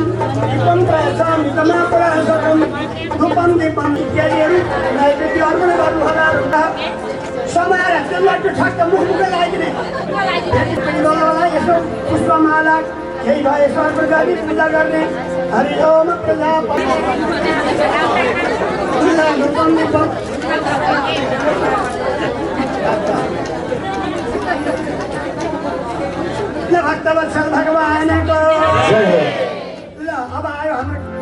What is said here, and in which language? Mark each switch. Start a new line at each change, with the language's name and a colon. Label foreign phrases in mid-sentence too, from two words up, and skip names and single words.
Sanskrit: दीपं प्रयासामि तमापराशकं
Nepali: धूपं दीपम् इत्यादिहरू नैवेद्य अर्पण गर्नुहोला समाएर त्यसलाई त्यो ठ्याक्क मुखमुखै लगाइदिने फेरि वल्लभलाई यसो पुष्पमाला केही भए यसो अर्पण गरी पूजा गर्ने
Sanskrit: हरि ओम प्रजापति धूपं दीपं
Nepali: भक्तवत्सल भगवान को ल अब आयो हाम्रो